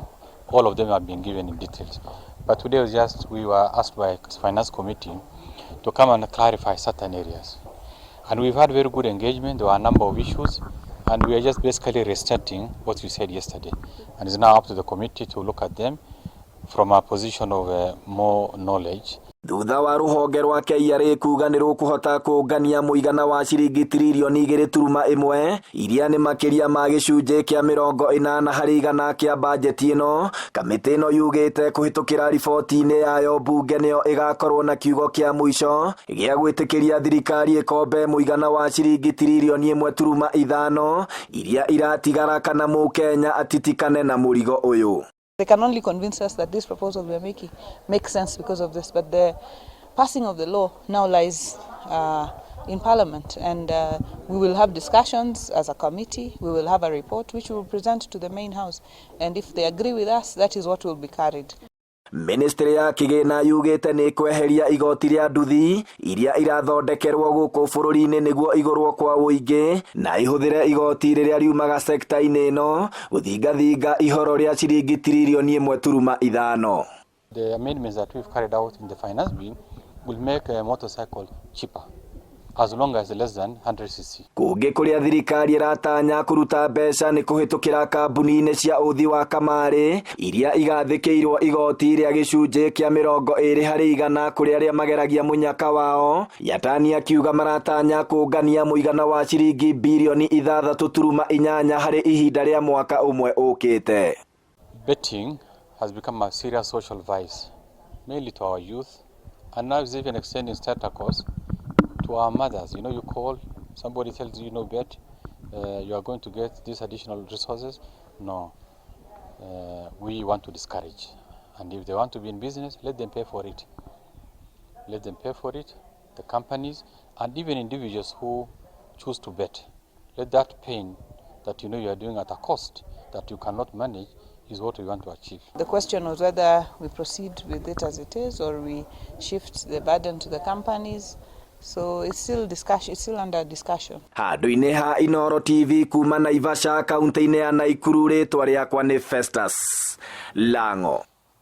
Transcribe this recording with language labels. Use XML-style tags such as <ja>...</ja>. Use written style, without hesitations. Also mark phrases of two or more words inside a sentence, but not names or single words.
<en>All of them have been given in details. But today we were asked by Finance Committee to come and clarify certain areas. And we've had very good engagement. There were a number of issues, and we are just basically restating what you said yesterday. And it's now up to the committee to look at them from a position of more knowledge.</en> <ki>Thutha wa ruhonge rwa KRA kuga ni rukuhota kungania muigana wa ciringi trilioni 2.1 iria ni makiria ma gicunje kia 80 harĩ igana kia bajeti ino, kamiti ino yugite kuhitukira riboti-ini yayo bunge niyo igakorwo na kiugo kia muico gia gwitikiria thirikari ikombe muigana wa ciringi trilioni 1.5 iria iratigara kana mukenya atitikane na murigo uyu.</ki> <en>They can only convince us that this proposal we are making makes sense because of this, but the passing of the law now lies in Parliament, and we will have discussions as a committee. We will have a report which we will present to the main house, and if they agree with us, that is what will be carried.</en> <ki>Ministry ya kigina yugite ni kweheria igoti ria nduthi iria irathondekerwo guku bururi-ini niguo igurwo kwa uingi na ihuthire igoti riria riumaga sekta-ini ino guthingathinga ihoro ria ciringi trilioni 1.5.</ki> <en>The amendments that we've carried out in the finance bill will make a motorcycle cheaper as long as less than 100cc.</en> <ki>Kungi kuria thirikari iratanya kuruta mbeca ni kuhitukira kambuni-ini cia uthi wa kamari iria igathikirwo igoti ria gicunje kia 20 harĩ igana kuri aria mageragia munyaka wao, yatania kiuga maratanya kungania muigana wa ciringi bilioni 6.8 harĩ ihinda ria mwaka umwe ukite.</ki> <en>Betting has become a serious social vice, mainly to our youth, and now it's even extending tentacles to our mothers. You call, somebody tells you, bet, you are going to get these additional resources. No, we want to discourage. And if they want to be in business, let them pay for it. Let them pay for it, the companies, and even individuals who choose to bet. Let that pain that you are doing at a cost that you cannot manage is what we want to achieve. The question was whether we proceed with it as it is or we shift the burden to the companies. So it's still discussion. It's still under discussion.</en> <ki>Handu-ini ha Inooro TV kuma Naivasha kaunti-ini ya Nakuru, ritwa riakwa ni Festus Lango.</ki>